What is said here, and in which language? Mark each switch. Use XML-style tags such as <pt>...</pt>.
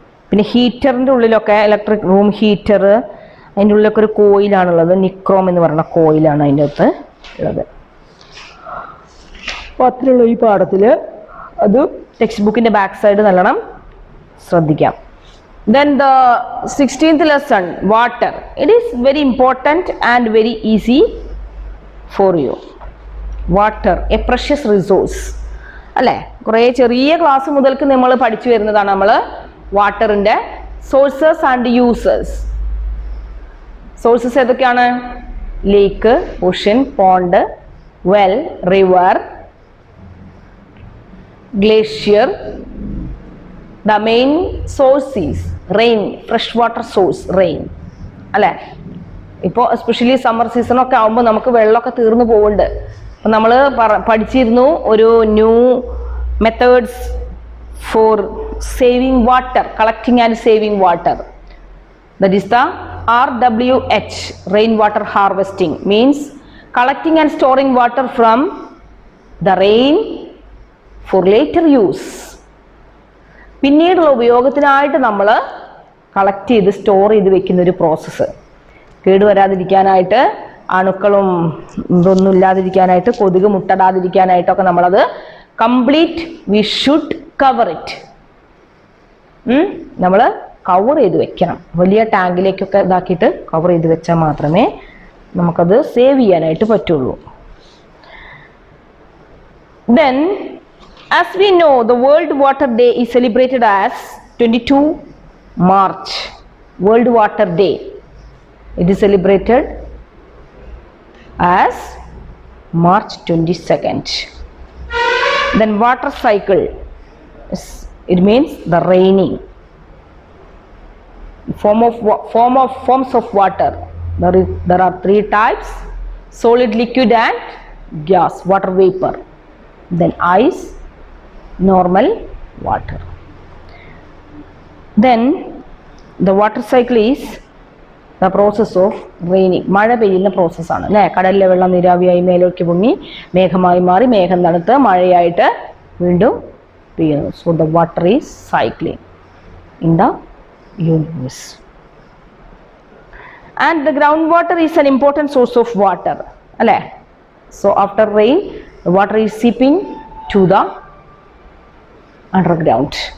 <ml>പിന്നെ ഹീറ്ററിന്റെ ഉള്ളിലൊക്കെ, electric room heater, അതിൻ്റെ ഉള്ളിലൊക്കെ ഒരു കോയിലാണുള്ളത്, നിക്രോം എന്ന് പറയുന്ന കോയിലാണ് അതിൻ്റെ അകത്ത് ഉള്ളത്. അപ്പോൾ അത്രയുള്ള ഈ പാഠത്തിൽ അത് ടെക്സ്റ്റ് ബുക്കിൻ്റെ ബാക്ക് സൈഡ് നല്ലോണം ശ്രദ്ധിക്കാം.</ml> <en>Then the 16th lesson, water. It is very important and very easy for you. Water, a precious resource.</en> <ml>അല്ലേ, കുറേ ചെറിയ ക്ലാസ് മുതൽക്ക് നമ്മൾ പഠിച്ചു വരുന്നതാണ് നമ്മൾ വാട്ടറിൻ്റെ സോഴ്സസ് ആൻഡ് യൂസേഴ്സ്. സോഴ്സസ് ഏതൊക്കെയാണ്?</ml> <en>Lake, ocean, pond, well, river, glacier. The main source is rain, freshwater source, rain.</en> <ml>അല്ലേ? ഇപ്പോൾ എസ്പെഷ്യലി സമ്മർ സീസണൊക്കെ ആകുമ്പോൾ നമുക്ക് വെള്ളമൊക്കെ തീർന്നു പോകുന്നുണ്ട്. അപ്പം നമ്മൾ പഠിച്ചിരുന്നു ഒരു</ml> <en>New methods for saving water, collecting and saving water. That is the RWH, rainwater harvesting, means collecting and storing water from the rain for later use.</en> <ml>പിന്നീടുള്ള ഉപയോഗത്തിനായിട്ട് നമ്മൾ കളക്ട് ചെയ്ത് സ്റ്റോർ ചെയ്ത് വെക്കുന്ന ഒരു പ്രോസസ്സ്. കേടുവരാതിരിക്കാനായിട്ട്, അണുക്കളും ഇതൊന്നും ഇല്ലാതിരിക്കാനായിട്ട്, കൊതുക് മുട്ടടാതിരിക്കാനായിട്ടൊക്കെ നമ്മളത് complete</ml> <en>We should cover it.</en> <ml>നമ്മൾ കവർ ചെയ്ത് വെക്കണം. വലിയ ടാങ്കിലേക്കൊക്കെ ഇതാക്കിയിട്ട് കവർ ചെയ്ത് വെച്ചാൽ മാത്രമേ നമുക്കത് സേവ് ചെയ്യാനായിട്ട് പറ്റുള്ളൂ.</ml> <en>Then, as we know, the World Water Day is celebrated as 22 March, World Water Day. It is celebrated as March 22nd. Then water cycle, it means the raining. Forms of water. There are three types: solid, liquid and gas, water vapor. Then ice, normal water. Then the water cycle is the process of raining.</en> <ml>മഴ പെയ്യുന്ന പ്രോസസ്സാണ് അല്ലേ? കടലിലെ വെള്ളം നീരാവിയായി മേലേക്ക് പൊങ്ങി മേഘമായി മാറി മേഘം തണുത്ത് മഴയായിട്ട് വീണ്ടും പെയ്യുന്നു.</ml> <en>So the water is cycling in the universe. And the groundwater is an important source of water, alle? So after rain, the water is seeping to the underground.</en>